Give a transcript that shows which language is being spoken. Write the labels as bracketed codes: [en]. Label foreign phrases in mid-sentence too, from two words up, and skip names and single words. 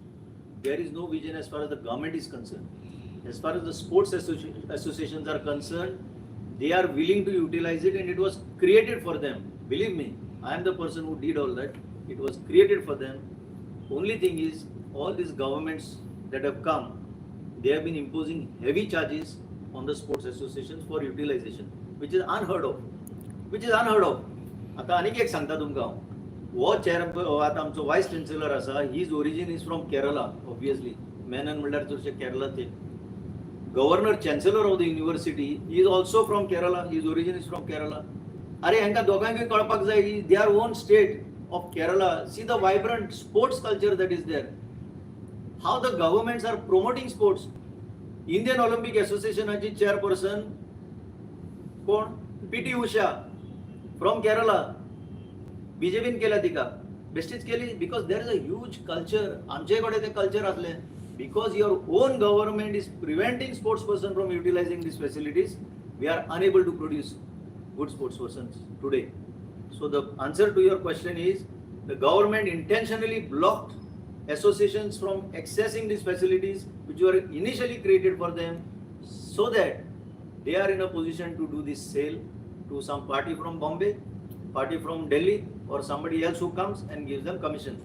[en] There is no vision as far as the government is concerned. As far as the sports associations are concerned, they are willing to utilize it and it was created for them. Believe me, I am the person who did all that. It was created for them. Only thing is, all these governments that have come, they have been imposing heavy charges on the sports associations for utilization, which is unheard of. [kok] आता आनीक एक सांगता तुमकां हो चेअर आता आमचो [en] vice chancellor [kok] आसा, [en] his origin is from Kerala. obviously Menon [kok] म्हणल्यार चडशे केरला ते. [en] governor chancellor of the university is also from Kerala. his origin is from Kerala. [kok] अरे हांकां दोगांयकूय कळपाक जाय की [en] they are own state of Kerala. see the vibrant sports culture that is there. How the governments are promoting sports. Indian Olympic Associationची chairperson कोण? PT उषा from Kerala. [kok] BJPन केल्या तिका. बेश्टीच केली [en] because there is a huge culture. [kok] आमचे कडेन ते कल्चर आसले. [en] Because your own government is preventing sports person from utilizing these facilities, we are unable to produce good sports persons today. So the answer to your question is the government intentionally blocked associations from accessing these facilities which were initially created for them so that they are in a position to do this sale to some party from Bombay, party from Delhi or somebody else who comes and gives them commission.